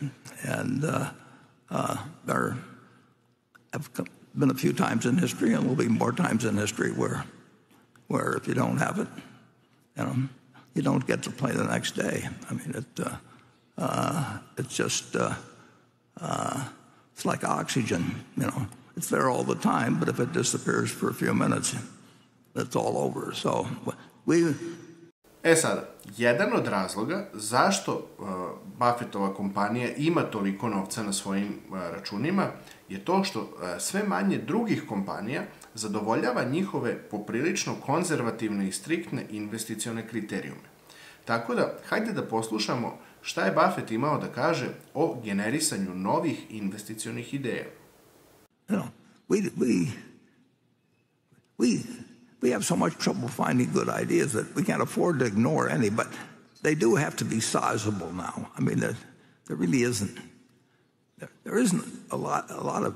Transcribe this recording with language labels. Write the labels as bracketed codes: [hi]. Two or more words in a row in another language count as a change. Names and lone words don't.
[en] And there have been a few times in history, and will be more times in history, where if you don't have it, you don't get to play the next day. I mean, it's just it's like oxygen. it's there all the time, but if it disappears for a few minutes, it's all over. So [sr] Sada, jedan od razloga zašto Buffettova kompanija ima toliko novca na svojim računima je to što sve manje drugih kompanija zadovoljava njihove poprilično konzervativne i striktne investicione kriterijume. Tako da, hajde da poslušamo šta je Buffett imao da kaže o generisanju novih investicionih ideja. [en] We have so much trouble finding good ideas that we can't afford to ignore any, but they do have to be sizable now. I mean, there really isn't. There isn't a lot of.